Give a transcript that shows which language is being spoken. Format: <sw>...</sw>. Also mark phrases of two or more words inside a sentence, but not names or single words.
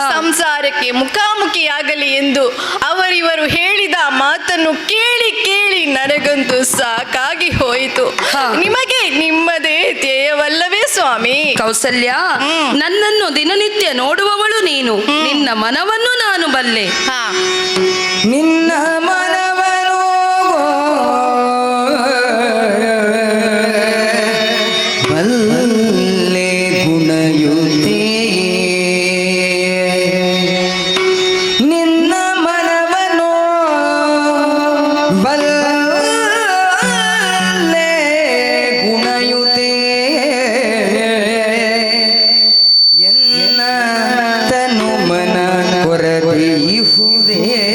<kn>ಸಂಸಾರಕ್ಕೆ ಮುಖಾಮುಖಿಯಾಗಲಿ ಎಂದು ಅವರಿವರು ಹೇಳಿದ ಮಾತನ್ನು ಕೇಳಿ ಕೇಳಿ ನನಗಂತೂ ಸಾಕಾಗಿ ಹೋಯಿತು. ಹಾ. ನಿಮಗೆ ನಿಮ್ಮದೇ ಧ್ಯೇಯವಲ್ಲವೇ ಸ್ವಾಮಿ? ಕೌಸಲ್ಯ, ನನ್ನನ್ನು ದಿನನಿತ್ಯ ನೋಡುವವಳು ನೀನು. ನಿನ್ನ ಮನವನ್ನು ನಾನು ಬಲ್ಲೆ. ಹಾ. ನಿನ್ನ ಮನವನು ಬಲ್ಲೆ ಗುಣಯುತೆ, ನಿನ್ನ ಮನವನು ಬಲ್ಲೆ ಗುಣಯುತೆ, ಎನ್ನ ತನು ಮನ ಕೊರತೆಯುವುದೇ,</kn>